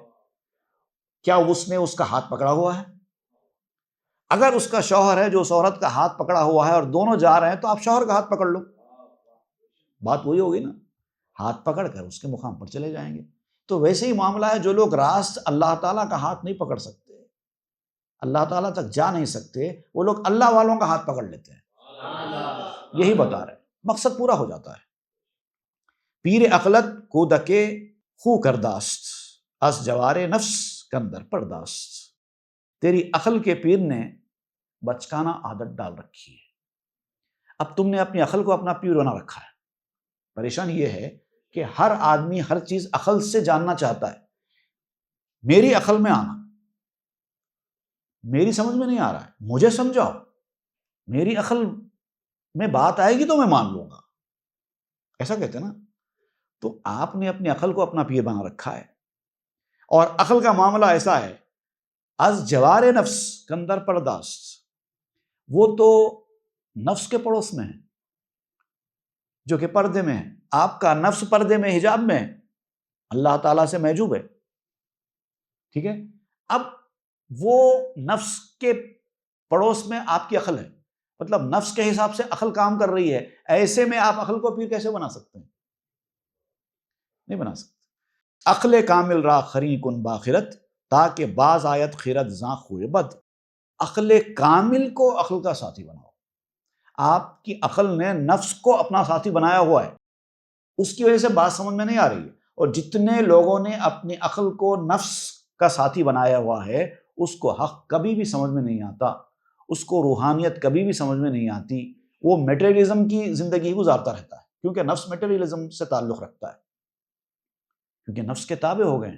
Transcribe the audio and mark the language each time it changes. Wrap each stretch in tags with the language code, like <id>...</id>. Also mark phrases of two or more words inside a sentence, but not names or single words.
<ur>کیا اس نے اس کا ہاتھ پکڑا ہوا ہے؟ اگر اس کا شوہر ہے جو اس عورت کا ہاتھ پکڑا ہوا ہے اور دونوں جا رہے ہیں، تو آپ شوہر کا ہاتھ پکڑ لو، بات وہی ہوگی نا، ہاتھ پکڑ کر اس کے مقام پر چلے جائیں گے۔ تو ویسے ہی معاملہ ہے، جو لوگ راست اللہ تعالیٰ کا ہاتھ نہیں پکڑ سکتے، اللہ تعالیٰ تک جا نہیں سکتے، وہ لوگ اللہ والوں کا ہاتھ پکڑ لیتے ہیں۔ یہی بتا رہے ہیں، مقصد پورا ہو جاتا ہے۔</ur> <fa>پیر عقلت کو دکے خو کرداست از جوار نفس کندر پرداست۔</fa> <ur>تیری عقل کے پیر نے بچکانہ عادت ڈال رکھی ہے، اب تم نے اپنی عقل کو اپنا پیر بنا رکھا ہے۔ پریشانی یہ ہے کہ ہر آدمی ہر چیز عقل سے جاننا چاہتا ہے، میری عقل میں آنا، میری سمجھ میں نہیں آ رہا ہے، مجھے سمجھاؤ، میری عقل میں بات آئے گی تو میں مان لوں گا، ایسا کہتے ہیں نا۔ تو آپ نے اپنی عقل کو اپنا پیر بنا رکھا ہے، اور عقل کا معاملہ ایسا ہے،</ur> <fa>از جوار نفس کندر پرداست،</fa> <ur>وہ تو نفس کے پڑوس میں ہے جو کہ پردے میں ہے، آپ کا نفس پردے میں، حجاب میں ہے، اللہ تعالیٰ سے محجوب ہے، ٹھیک ہے۔ اب وہ نفس کے پڑوس میں آپ کی عقل ہے، مطلب نفس کے حساب سے عقل کام کر رہی ہے، ایسے میں آپ عقل کو پیر کیسے بنا سکتے ہیں؟ نہیں بنا سکتے۔</ur> <fa>عقل کامل را خری کن باخرت تاکہ باز آیت خیرت زاں خوئے بد۔</fa> <ur>عقل کامل کو عقل کا ساتھی بناؤ۔ آپ کی عقل نے نفس کو اپنا ساتھی بنایا ہوا ہے، اس کی وجہ سے بات سمجھ میں نہیں آ رہی ہے، اور جتنے لوگوں نے اپنی عقل کو نفس کا ساتھی بنایا ہوا ہے، اس کو حق کبھی بھی سمجھ میں نہیں آتا، اس کو روحانیت کبھی بھی سمجھ میں نہیں آتی، وہ میٹیریلزم کی زندگی گزارتا رہتا ہے، کیونکہ نفس میٹیریلزم سے تعلق رکھتا ہے، کیونکہ نفس کے تابع ہو گئے ہیں۔</ur>